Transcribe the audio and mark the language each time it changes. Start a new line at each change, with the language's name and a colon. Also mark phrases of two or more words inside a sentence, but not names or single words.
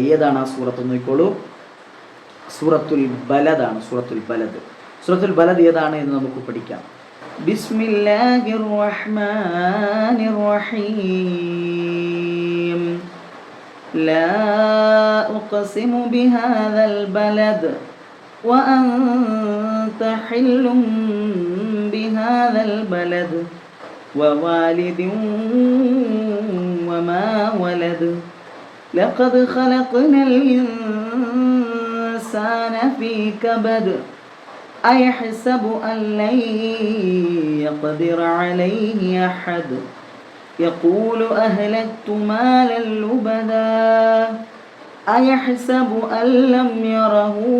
Malayalam: ഏതാണ് ആ സൂറത്ത് നോക്കിക്കോളൂ. സൂറത്തുൽ ബലദാണ്. സൂറത്തുൽ ബലദ്. സൂറത്തുൽ ബലദ് ഏതാണ് എന്ന് നമുക്ക് പഠിക്കാം.
Arabic: بسم الله الرحمن الرحيم. لا أقسم بهذا البلد وأنت حل بهذا البلد ووالد وما ولد لقد خلقنا الإنسان في كبد أيحسب أن لن يقدر عليه أحد يقول أهلكت مالا لبدا أيحسب أن لم يره